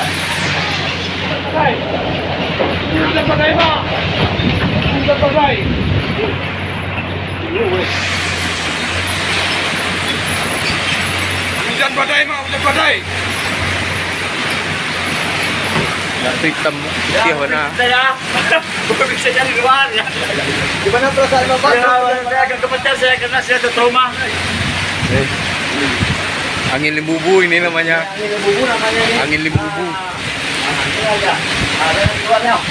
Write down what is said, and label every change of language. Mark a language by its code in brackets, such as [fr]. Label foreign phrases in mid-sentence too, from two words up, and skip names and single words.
[id] Hujan badai. Hujan badai, Mak. Hujan badai. Hujan badai, Mak. Hujan badai. Hitam putih warna. Saya bisa jadi luar ya. Gimana perasaan Bapak? Saya agak gemetar saya karena saya ada trauma. Angin limbubu ini namanya. Angin lembu namanya ini. Angin limbubu. Ini aja. Ada yang luarnya.